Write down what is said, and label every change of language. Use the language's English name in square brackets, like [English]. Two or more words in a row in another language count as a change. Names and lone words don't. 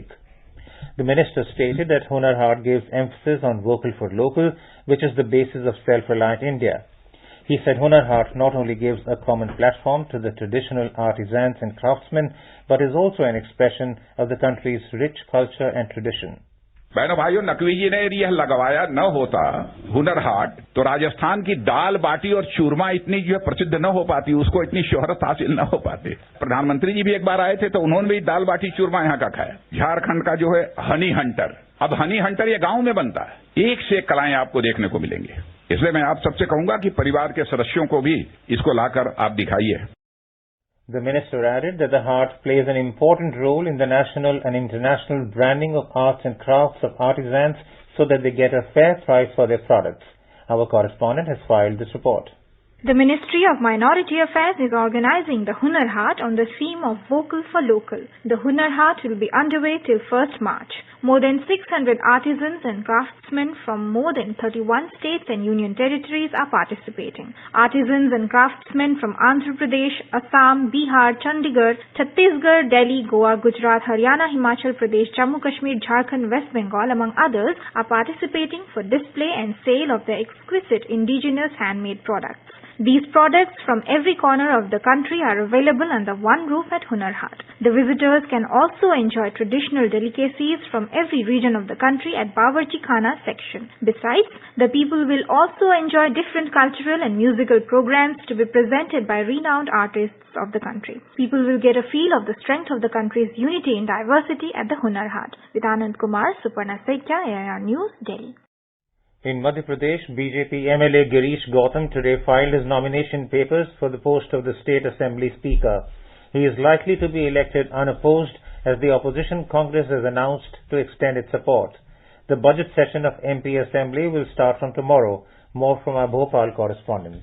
[English] The minister stated that Hunar Haat gives emphasis on vocal for local, which is the basis of self-reliant India. He said Hunar Haat not only gives a common platform to the traditional artisans and craftsmen, but is also an expression of the country's rich culture and tradition. [Hindi] बहनों भाइयों, नकवी जी ने यह लगवाया न होता हुनर हाट तो राजस्थान की दाल बाटी और चूरमा इतनी जो है प्रसिद्ध न हो पाती, उसको इतनी शोहरत हासिल न हो पाती। प्रधानमंत्री जी भी एक बार आए थे तो उन्होंने भी दाल बाटी चूरमा यहाँ का खाया। झारखंड का जो है [English] honey hunter, [Hindi] अब [English] honey hunter [Hindi] ये गांव में बनता है, एक से एक कलाएं आपको देखने को मिलेंगे। इसलिए मैं आप सबसे कहूंगा कि परिवार के सदस्यों को भी इसको लाकर आप दिखाइए। [English] The minister added that the haat plays an important role in the national and international branding of arts and crafts of artisans so that they get a fair price for their products. Our correspondent has filed this report. The Ministry of Minority Affairs is organizing the Hunar Haat on the theme of Vocal for Local. The Hunar Haat will be underway till 1st March. More than 600 artisans and craftsmen from more than 31 states and union territories are participating. Artisans and craftsmen from Andhra Pradesh, Assam, Bihar, Chandigarh, Chhattisgarh, Delhi, Goa, Gujarat, Haryana, Himachal Pradesh, Jammu Kashmir, Jharkhand, West Bengal, among others, are participating for display and sale of their exquisite indigenous handmade products. These products from every corner of the country are available under one roof at Hunar Haat. The visitors can also enjoy traditional delicacies from every region of the country at Bawarchi Khana section. Besides, the people will also enjoy different cultural and musical programs to be presented by renowned artists of the country. People will get a feel of the strength of the country's unity in diversity at the Hunar Haat. With Anand Kumar, Suparna Setya, AIR News, Delhi. In Madhya Pradesh, BJP MLA Girish Gautam today filed his nomination papers for the post of the State Assembly Speaker. He is likely to be elected unopposed as the opposition Congress has announced to extend its support. The budget session of MP Assembly will start from tomorrow. More from our Bhopal correspondent.